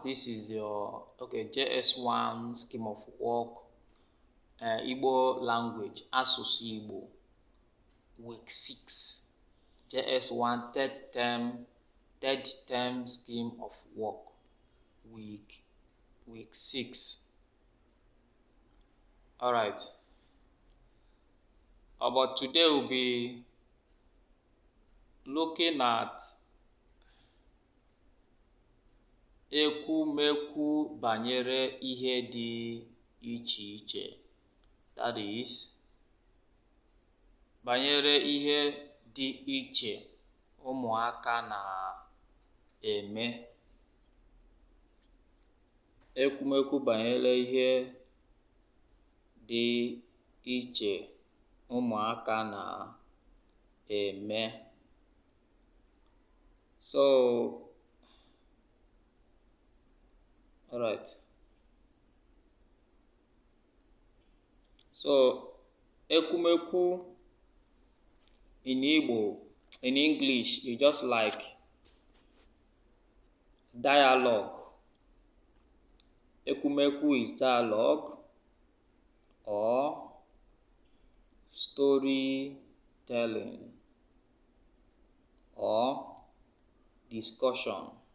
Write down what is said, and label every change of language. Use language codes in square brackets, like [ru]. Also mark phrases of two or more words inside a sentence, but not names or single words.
[en] This is your JS1 scheme of work, Igbo language, [ig] Asụsụ Igbo, [en] week 6, JS1 third term scheme of work, week 6. All right. But today we'll be looking at [ig] ekwumekwu banyere ihe dị iche [en] iche. That is, [ig] banyere ihe dị iche ụmụaka na-eme. Ekwumekwu banyere ihe dị iche ụmụaka na-eme. [en] Alright. Ekwumekwu in English, is just like dialogue. Ekwumekwu is dialogue or storytelling or discussion.